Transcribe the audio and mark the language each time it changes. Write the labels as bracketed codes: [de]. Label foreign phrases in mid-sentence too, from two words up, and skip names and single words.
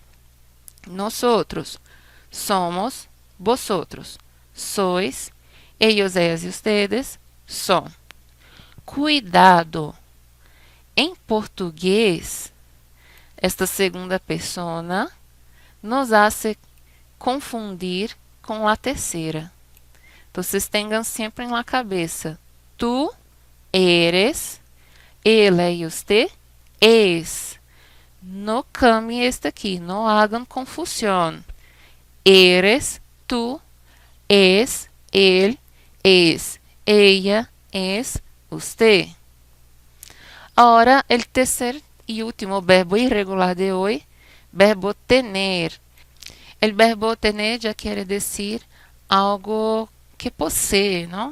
[es] Nosotros somos, vosotros sois, ellos, ellas y ustedes son. Cuidado. [pt] Em português, [es] esta segunda persona nos hace confundir [pt] com a terceira. Então, tenham sempre na cabeça. [es] Tu eres, [pt] ela e [es] usted es. No cambie este aqui, [pt] não hagam confusão. [es] Eres, tu, es, él, es, ella, es, usted. Ahora, el tercer y último verbo irregular de hoy, verbo tener. El verbo tener ya quiere decir algo que posee, ¿no?